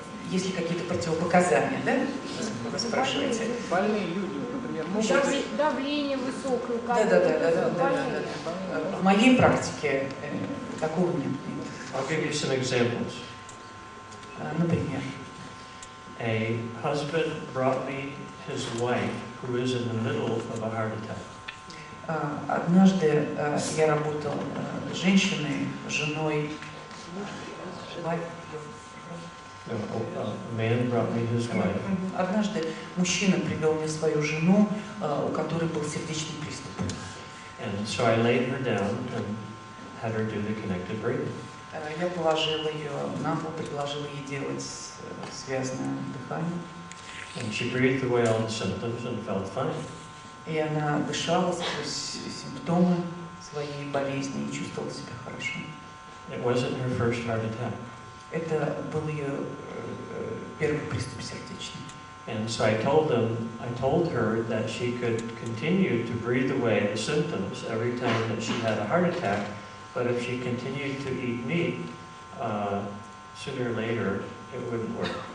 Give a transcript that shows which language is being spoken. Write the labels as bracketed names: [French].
[Russian] Есть ли какие-то противопоказания, да? Вы спрашиваете. Больные люди, например, могут... Давление высокое. Да. В моей практике такого нет. [English] I'll give you some examples. [Russian] Например. [English] A husband brought me his wife who is in the middle of a heart attack. [Russian] Однажды я работал с женщиной, женой. [English] A man brought me his wife. [Russian] Однажды мужчина привел мне свою жену, у которой был сердечный приступ. [English] And so I laid her down and had her do the connected breathing. [Russian] Я положила ее на пол, предложила ей делать связанное дыхание. [English] And she breathed away all the symptoms and felt fine. [Russian] И она дышала сквозь симптомы своей болезни и чувствовала себя хорошо. [English] It wasn't her first heart attack. [Russian] Это был ее первый приступ сердечный. [English] And so I told her that she could continue to breathe away the symptoms every time that she had a heart attack, but if she continued to eat meat, sooner or later it wouldn't work.